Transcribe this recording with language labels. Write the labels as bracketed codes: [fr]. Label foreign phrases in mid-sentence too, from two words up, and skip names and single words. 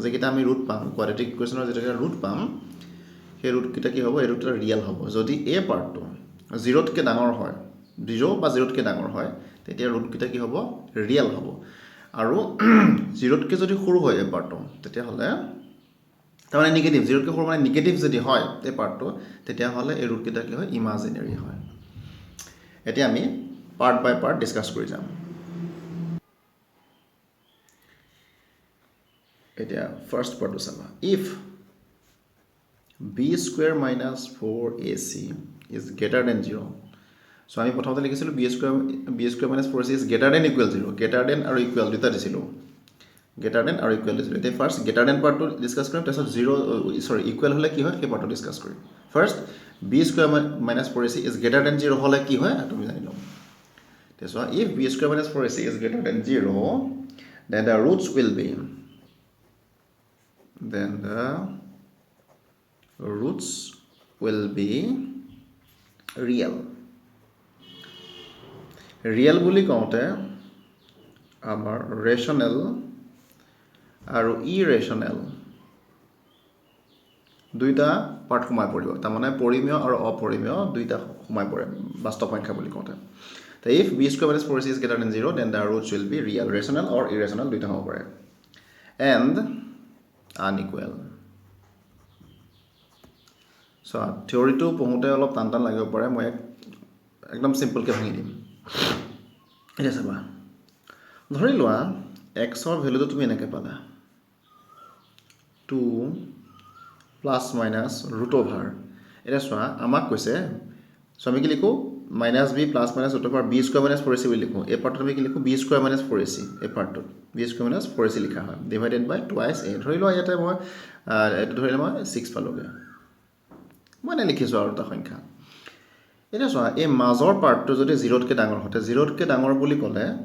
[as] যেকেইটা আমি ৰুট পাম [en] quadratic equation [as] যেটা ৰুট পাম সেই ৰুটকেইটা কি হ'ব এই ৰুটটা ৰিয়েল হ'ব যদি এ পাৰ্টটো 0তকৈ ডাঙৰ হয় 0 বা 0তকৈ ডাঙৰ হয় তেতিয়া ৰুটকেইটা কি হ'ব ৰিয়েল হ'ব আৰু 0তকৈ যদি সৰু হয় এ পাৰ্টটো তেতিয়াহ'লে তাৰমানে নিগেটিভ 0তকৈ সৰু মানে নিগেটিভ যদি হয় এই পাৰ্টটো তেতিয়াহ'লে এই ৰুটকেইটা কি হয় ইমাজিনেৰী হয় এতিয়া আমি [en] part by part discuss [as] কৰি যাম এতিয়া [en] first part [as] চাবা ইফ [en] b² - 4ac is greater than 0 [as] so আমি প্ৰথমতে লিখিছিলোঁ [en] b² - 4ac is greater than equal 0 greater than আৰু equal [as] দুটা দিছিলোঁ [en] greater than আৰু equal [as] দিছিলোঁ এতিয়া ফাৰ্ষ্ট [en] greater than [as] পাৰ্টটো ডিছকাছ কৰিম তাৰপিছত [en] 0 equal [as] হ'লে কি হয় সেই পাৰ্টটো ডিছকাছ কৰিম ফাৰ্ষ্ট [en] b² - 4ac is greater than 0 [as] হ'লে কি হয় তুমি জানি লওঁ [en] so if b² - 4ac is greater than 0 then the roots will be real real [as] বুলি কওঁতে আমাৰ rational আৰু irrational দুইটা পাৰ্ট সোমাই পৰিব তাৰমানে পৰিমেয় আৰু অপৰিমেয় দুইটা সোমাই পৰে বাস্তৱ সংখ্যা বুলি কওঁতে তো [en] if b² - 4ac is greater than 0 then the roots will be real rational or irrational [as] দুইটা হ'ব পাৰে [en] and unequal [as] so থিওৰিটো পঢ়োতে অলপ টান টান লাগিব পাৰে মই একদম সিম্পলকৈ ভাঙি দিম এতিয়া চাবা ধৰি লোৱা xৰ ভ্যালুটো তুমি এনেকৈ পালা 2 [en] plus minus root over [as] এতিয়া চোৱা আমাক কৈছে so আমি কি লিখোঁ [en] -b plus minus root over b² - 4ac [as] বুলি লিখোঁ এই পাৰ্টত আমি কি লিখোঁ b² - 4ac এই পাৰ্টটোত b² - 4ac লিখা হয় [en] divided by twice a [as] ধৰি লোৱা ইয়াতে মই এইটো ধৰিলে মই 6 পালোগৈ মই এনে লিখিছোঁ আৰু এটা সংখ্যা এতিয়া চোৱা এই মাজৰ পাৰ্টটো যদি 0তকৈ ডাঙৰ হতে 0তকৈ ডাঙৰ বুলি ক'লে